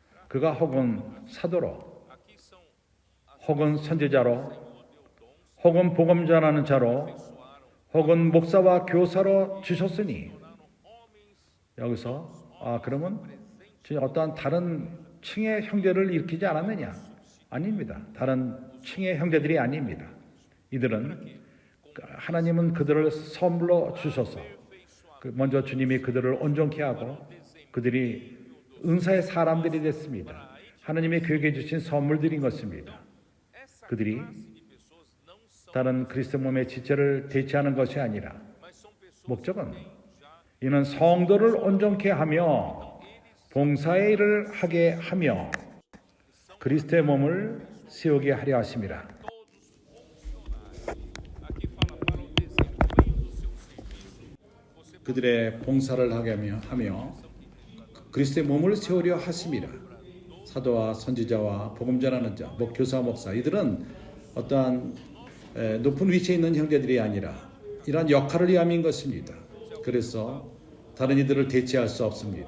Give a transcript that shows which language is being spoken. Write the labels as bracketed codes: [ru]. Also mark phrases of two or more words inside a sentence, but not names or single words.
[ko] 그가 혹은 사도로, [pt] aqui são as [ko] 혹은 선지자로, [pt] Senhor deu dons, [ko] 혹은 복음 전하는 자로, [pt] abençoaram, [ko] 혹은 목사와 교사로 주셨으니, [pt] tornaram homens [ko] 여기서 그러면 어떠한 다른 층의 형제를 일으키지 않았느냐? 아닙니다. 다른 층의 형제들이 아닙니다. 이들은 하나님은 그들을 선물로 주셔서 먼저 주님이 그들을 온전케 하고 그들이 은사의 사람들이 됐습니다. 하나님의 교회에 주신 선물들인 것입니다. [pt] essa [ko] 그들이 [pt] classe de pessoas não são, [ko] 다른 그리스도 몸의 지체를 대체하는 것이 아니라 [pt] mas são pessoas [ko] 목적은 [pt] que já [ko] 이는 성도를 온전케 하며 봉사의 일을 하게 하며 그리스도의 몸을 세우게 하려 하심이라. [pt] todos funcionários. Aqui fala para o desempenho do seu serviço. Você [ko] 그들의 봉사를 하게 하며 그리스도의 몸을 세우려 하심이라. 사도와 선지자와 복음 전하는 자, 교사, 목사 이들은 어떠한 높은 위치에 있는 형제들이 아니라 이러한 역할을 위함인 것입니다. 그래서 다른 이들을 대체할 수 없습니다.